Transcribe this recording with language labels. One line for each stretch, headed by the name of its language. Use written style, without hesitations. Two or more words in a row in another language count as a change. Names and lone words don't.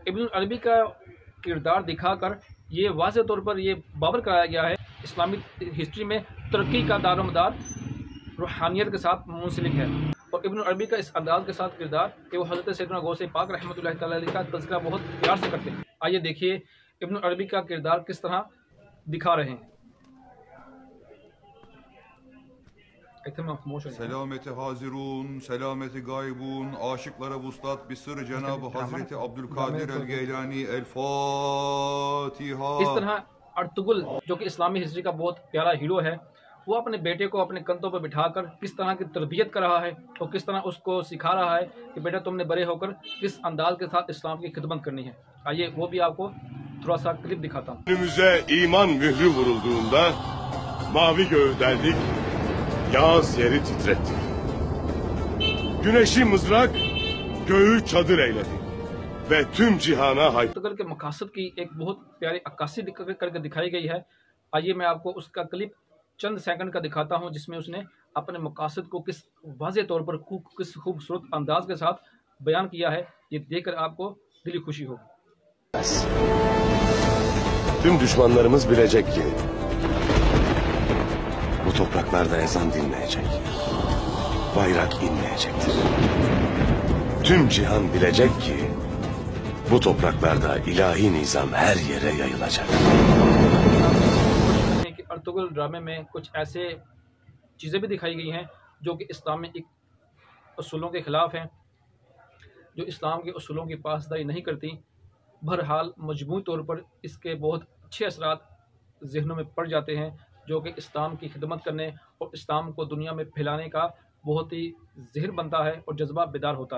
Urdu: ابن عربی کا کردار دکھا کر یہ واضح طور پر یہ باور کرایا گیا ہے اسلامی ہسٹری میں ترقی کا دارومدار روحانیت کے ساتھ منسلک ہے. اور ابن عربی کا اس انداز کے ساتھ کردار کہ وہ حضرت سیدنا غوث پاک
Arabic: رحمة الله تعالى عليه
Urdu: کا تذکرہ بہت پیار سے کرتے ہیں. آئیے دیکھیے ابن عربی کا کردار کس طرح دکھا رہے ہیں.
Turkish: Selameti hazirun, selameti gaybun, aşıklara vuslat bir sır Cenab-ı Hazreti Abdülkadir el-Geylani el-Fatiha।
Urdu: اس طرح ارطغرل جو کہ اسلامی ہسٹری کا بہت پیارا ہیرو ہے، وہ اپنے بیٹے کو اپنے کندھوں پر بٹھا کر کس طرح کی تربیت کر رہا ہے اور کس طرح اس کو سکھا رہا ہے کہ بیٹا تم نے بڑے ہو کر کس انداز کے ساتھ اسلام کی خدمت کرنی ہے. آئیے وہ بھی آپ کو تھوڑا سا کلپ دکھاتا ہوں.
Turkish: Önümüze iman mührü vurulduğunda mavi göğü deldik, yağız yeri titrettik. Güneşi mızrak, göğü çadır eyledi ve tüm cihana
Urdu: ارطغرل کے مقاصد کی ایک بہت پیاری عکاسی کر کے دکھائی گئی ہے آئیے میں آپ کو اس کا کلپ چند سیکنڈ کا دکھاتا ہوں جس میں اس نے اپنے مقاصد کو کس واضح طور پر کس خوبصورت انداز کے ساتھ بیان kya ہے. یہ دیکھ کر آپ کو دلی خوشی ہوگی.
Turkish: Tüm düşmanlarımız bilecek ki bu topraklarda ezan dinmeyecek, bayrak inmeyecektir. Tüm cihan bilecek ki bu topraklarda ilahi nizam her yere yayılacak.
Urdu: ارطغرل ڈرامے میں کچھ ایسے چیزیں بھی دکھائی گئی ہیں جو کہ اسلامی اصولوں کے خلاف ہیں، جو اسلام کے اصولوں کی پاسداری نہیں کرتی. بہرحال مجموعی طور پر اس کے بہت اچھے اثرات ذہنوں میں پڑ جاتے ہیں جو کہ اسلام کی خدمت کرنے اور اسلام کو دنیا میں پھیلانے کا بہت ہی ذہن بنتا ہے اور جذبہ بیدار ہوتا ہے.